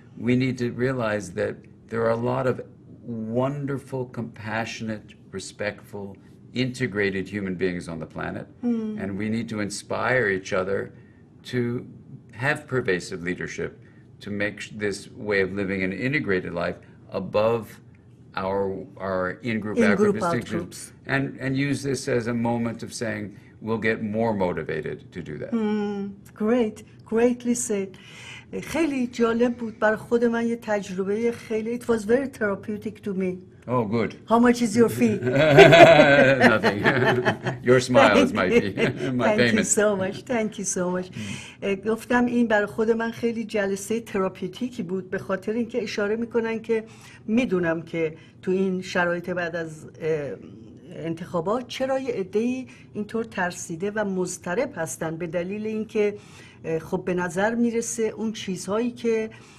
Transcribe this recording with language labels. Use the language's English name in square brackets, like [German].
[English] We need to realize that there are a lot of wonderful, compassionate, respectful, integrated human beings on the planet, and we need to inspire each other to have pervasive leadership, to make this way of living an integrated life above our in-group, out-group distinctions, and use this as a moment of saying we'll get more motivated to do that. Greatly said. [Persian] خیلی جالب بود برای خود من، یه تجربه خیلی [English] it was very therapeutic to me. Oh, good. How much is your fee? Nothing. Your smile is my fee, my payment. Thank you so much. [Persian] گفتم این برای خود من خیلی جلسه تراپیوتیکی بود، به خاطر اینکه اشاره میکنن که میدونم که تو این شرایط بعد از انتخابات چرا یه عده‌ای اینطور ترسیده و مضطرب هستن، به دلیل اینکه خب به نظر میرسه اون چیزهایی که